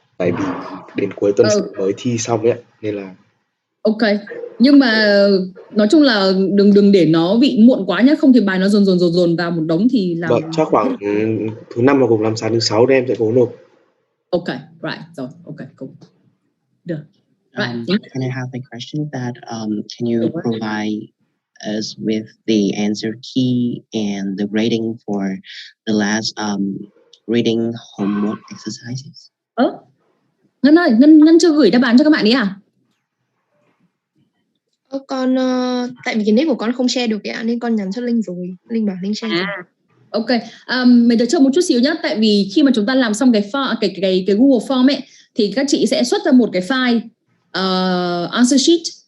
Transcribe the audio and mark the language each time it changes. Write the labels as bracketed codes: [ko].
[vi] Tại vì đến cuối tuần mới thi xong ấy, nên là. Ok. Nhưng mà nói chung là đừng để nó bị muộn quá nhé, không thì bài nó dồn vào một đống thì làm. Vâng, chắc khoảng thứ 5 và cùng làm sáng thứ 6 thì em sẽ cố nộp. [en] Ok, right, rồi, ok, cool. Được. Right. Can I have a question that can you provide us with the answer key and the grading for the last reading homework exercises? [vi] Ngân ơi, Ngân chưa gửi đáp án cho các bạn ấy à? Con tại vì cái nick của con không share được ạ, nên con nhắn cho Linh rồi. Linh bảo Linh share. Ok, mình đợi chờ một chút xíu nhé. Tại vì khi mà chúng ta làm xong cái Google Form ấy, thì các chị sẽ xuất ra một cái file answer sheet.